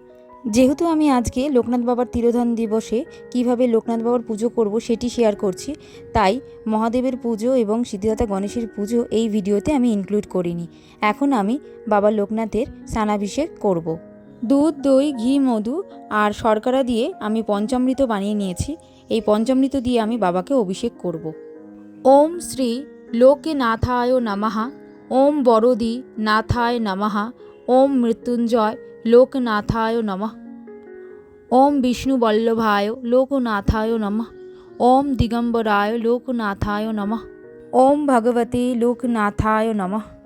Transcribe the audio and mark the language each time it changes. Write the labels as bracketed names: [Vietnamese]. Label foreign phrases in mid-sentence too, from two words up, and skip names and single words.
[Bangla] যেহেতু আমি আজকে লোকনাথ বাবার তিরোধান দিবসে কিভাবে লোকনাথ বাবার পুজো করব সেটি শেয়ার করছি, তাই মহাদেবের পুজো এবং সিদ্ধিদাতা গণেশের পুজো এই ভিডিওতে আমি ইনক্লুড করিনি। এখন আমি বাবা লোকনাথের স্নানাভিষেক করব। দুধ, দই, ঘি, মধু আর শর্করা দিয়ে আমি পঞ্চামৃত বানিয়ে নিয়েছি। এই পঞ্চামৃত দিয়ে আমি বাবাকে অভিষেক করব। [Sanskrit] ওম শ্রী লোকনাথায় নমঃ, ওম বরদি নাথায় নমঃ, ওম মৃত্যুঞ্জয় লোকনাথায় নমঃ, ওম বিষ্ণুবল্লভায় লোকনাথায় নমঃ, ওম দিগম্বরায় লোকনাথায় নমঃ, ওম ভগবতে লোকনাথায় নমঃ,